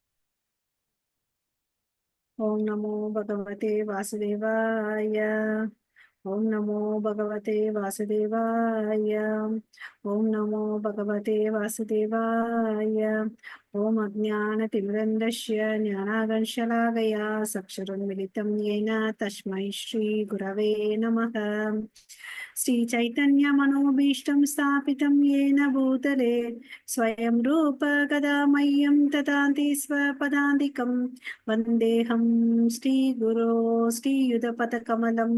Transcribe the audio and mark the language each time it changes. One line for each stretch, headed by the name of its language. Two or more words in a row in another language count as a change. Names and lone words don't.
Sanskrit: ॐ नमो भगवते वासुदेवाय. ॐ नमो भगवते वासुदेवाय. ॐ नमो भगवते वासुदेवाय. ॐ अज्ञानतिमिरन्धस्य ज्ञानाकर्षलाकया चक्षुरुन्मिलितम् येन तस्मै श्री गुरवे नमः. श्री चैतन्य मनोभीष्टं स्थापितं येन भूतले स्वयं रूप कदा मह्यं ददाति स्वपदान्तिकं वन्देऽहं श्रीगुरो श्रीयुतपदकमलं